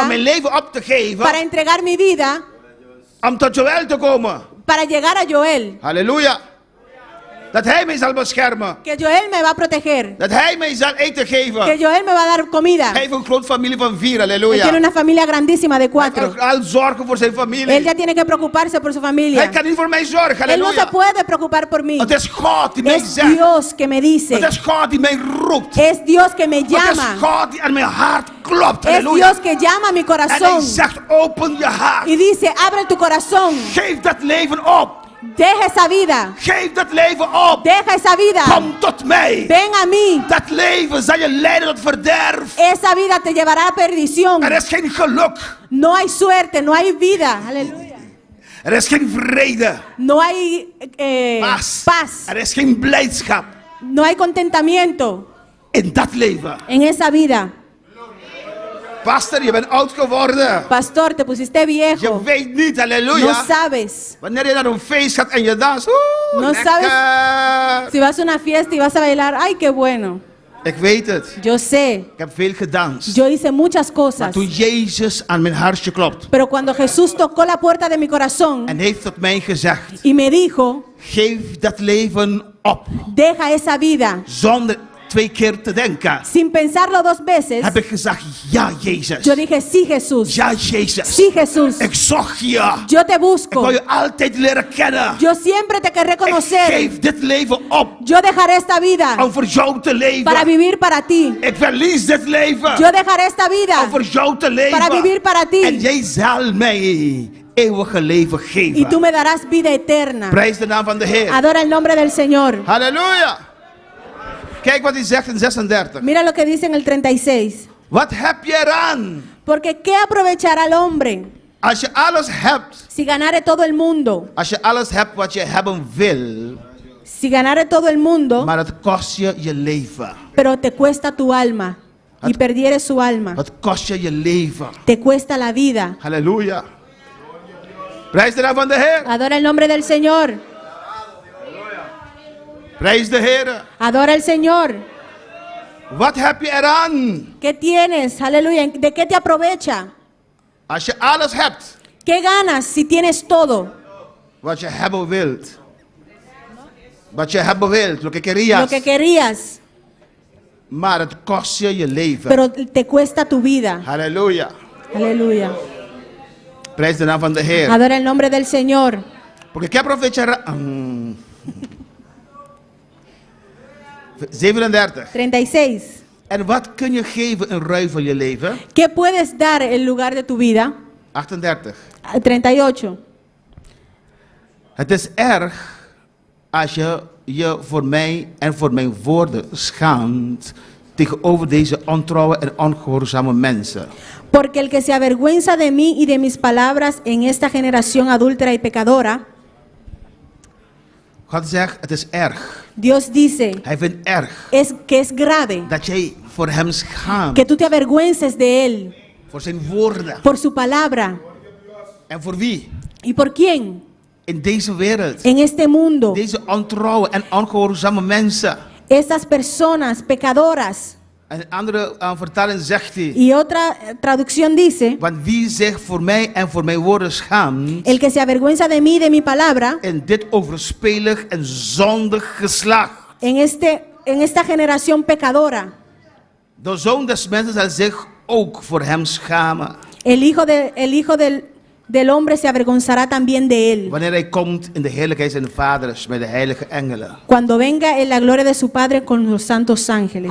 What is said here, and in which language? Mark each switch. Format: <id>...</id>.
<nl>om mijn leven op te geven,</nl> <es>para entregar mi vida,</es> <nl>om tot Joël te komen.</nl> <es>para llegar a Joel,</es> <nl>Halleluja. Dat hij mij zal beschermen.</nl> <es>que Joel me va a proteger,</es> <nl>Dat hij mij zal eten</nl> <es>que</es> <nl>geven.</nl> <es>Joel me va a dar comida.</es> <nl>Hij heeft een grote familie van 4.</nl> <es>Él tiene</es> <nl>Halleluja.</nl> <es>una familia grandísima de</es> <nl>Hij</nl> <es>4.</es> <nl>kan al zorgen voor zijn</nl> <es>Él</es> <nl>familie.</nl> <es>ya tiene que preocuparse por su familia.</es> <nl>Hij kan niet voor mij zorgen.</nl> <es>Él no se</es> <nl>Halleluja.</nl> <es>puede preocupar por mí.</es> <nl>Het is God die mij</nl> <es>Es</es> <nl>zegt.</nl> <es>Dios que me dice.</es> <nl>Het is God die mij roept.</nl> <es>Es Dios que me</es> <nl>Het is</nl> <es>llama.</es> <nl>God die aan mijn hart klopt.</nl> <es>Es</es> <nl>Halleluja.</nl> <es>Dios que llama a mi</es> <nl>En hij</nl> <es>corazón</es> <nl>zegt, open je hart.</nl> <es>y dice, abre tu corazón,</es> <nl>Geef dat leven op.</nl> <es>deja esa vida,</es> <nl>Geef dat leven op.</nl> <es>deja esa vida,</es> <nl>Kom tot mij.</nl> <es>ven a mí.</es> <nl>Dat leven zal je leiden tot verderf.</nl> <es>Esa vida te llevará a perdición.</es> <nl>Er is geen geluk.</nl> <es>No hay suerte, no hay vida. Aleluya.</es> <nl>Er is geen vrede.</nl> <es>No hay paz.</es> <nl>Er is geen blijdschap</nl> <es>No hay contentamiento</es> <nl>in dat leven.</nl> <es>en esa vida.</es> <nl>Pastor, je bent oud geworden.</nl> <es>Pastor, te pusiste</es> <nl>Je</nl> <es>viejo.</es> <nl>weet niet,</nl> <es>No</es> <nl>halleluja.</nl> <es>sabes.</es> <nl>Wanneer je naar een feest gaat en je dans.</nl> <es>No</es> <nl>lekker.</nl> <es>sabes si vas a una fiesta y vas a bailar. Ay, qué bueno.</es> <nl>Ik weet het.</nl> <es>Yo sé.</es> <nl>Ik heb veel gedanst.</nl> <es>Yo hice muchas</es> <nl>Maar</nl> <es>cosas.</es> <nl>toen Jezus aan mijn hartje klopt</nl> <es>Pero cuando Jesús tocó la puerta de mi corazón</es> <nl>en heeft tot mij gezegd,</nl> <es>y me dijo,</es> <nl>geef dat leven op.</nl> <es>deja esa vida,</es> <nl>Zonder 2 keer te denken.</nl> <es>sin pensarlo 2 veces,</es> <nl>Heb ik gezegd, ja Jezus.</nl> <es>yo dije, sí Jesús,</es> <nl>Ja Jezus.</nl> <es>sí Jesús,</es> <nl>Ik zocht je.</nl> <es>yo te</es> <nl>Ik</nl> <es>busco,</es> <nl>wil je altijd leren kennen.</nl> <es>yo siempre te querré</es> <nl>Ik</nl> <es>conocer,</es> <nl>geef dit leven op</nl> <es>yo dejaré esta vida</es> <nl>om voor jou te leven.</nl> <es>para vivir para ti,</es> <nl>Ik verlies dit leven</nl> <es>yo dejaré esta vida</es> <nl>om voor jou te leven.</nl> <es>para vivir para</es> <nl>En</nl> <es>ti</es> <nl>jij zal mij eeuwige leven</nl> <es>y tú</es> <nl>geven.</nl> <es>me darás vida eterna.</es> <nl>Prijs de naam van de Heer.</nl> <es>Adora el nombre del Señor.</es> <nl>Halleluja. Kijk wat hij zegt in 36.</nl> <es>Mira lo que dice en el 36.</es> <nl>Wat heb je eraan</nl> <es>Porque ¿qué aprovechará el hombre</es> <nl>als je alles hebt?</nl> <es>si ganare todo el mundo?</es> <nl>Als je alles hebt wat je hebben wil,</nl> <es>Si ganare todo el mundo,</es> <nl>maar het kost je je leven.</nl> <es>pero te cuesta tu alma y perdieres su alma.</es> <nl>Het kost je je leven.</nl> <es>Te cuesta la vida.</es> <nl>Halleluja. Prijs de naam van de Heer.</nl> <es>Adora el nombre del Señor.</es> <nl>Prijs de Heer.</nl> <es>Adora al Señor.</es> <nl>Wat heb je eraan</nl> <es>¿Qué tienes? Aleluya. ¿De qué te aprovecha?</es> <nl>als je alles hebt</nl> <es>¿Qué ganas si tienes todo?</es> <nl>wat je hebben wilt? Wat je hebben wilt,</nl> <es>lo que querías. Lo que querías,</es> <nl>Maar het kost je je leven.</nl> <es>pero te cuesta tu vida.</es> <nl>Halleluja.</nl> <es>Aleluya.</es> <nl>Prijs de naam van de Heer.</nl> <es>Adora el nombre del Señor. Porque ¿qué aprovechará?</es> <nl>37.</nl> <es>36.</es> <nl>En wat kun je geven in ruil van je leven?</nl> <es>¿Qué puedes dar en lugar de tu vida?</es> <nl>38.</nl> <es>38.</es> <nl>Het is erg als je je voor mij en voor mijn woorden schaamt tegenover deze ontrouwe en ongehoorzame mensen.</nl> <es>Porque el que se avergüenza de mí y de mis palabras en esta generación adúltera y pecadora,</es> <nl>God zegt, het is erg.</nl> <es>Dios dice</es> <nl>Hij vindt erg</nl> <es>que es grave</es> <nl>dat jij voor hem schaamt.</nl> <es>que tú te avergüences de él</es> <nl>Voor zijn woorden.</nl> <es>por su palabra.</es> <nl>En voor wie?</nl> <es>¿Y por quién?</es> <nl>In deze wereld.</nl> <es>En este mundo,</es> <nl>Deze ontrouwe en ongehoorzame mensen.</nl> <es>estas personas pecadoras.</es> <nl>En een andere vertaling zegt hij.</nl> <es>Y otra traducción dice,</es> <nl>Want wie zich voor mij en voor mijn woorden schaamt.</nl> <es>el que se avergüenza de mí y de mi palabra,</es> <nl>In dit overspelig en zondig geslacht.</nl> <es>en esta generación pecadora,</es> <nl>De zoon des mensen zal zich ook voor hem schamen.</nl> <es>el hijo del hombre se avergonzará también de él.</es> <nl>Wanneer hij komt in de heerlijkheid zijn vaders met de heilige engelen.</nl> <es>Cuando venga en la gloria de su Padre con los santos ángeles.</es>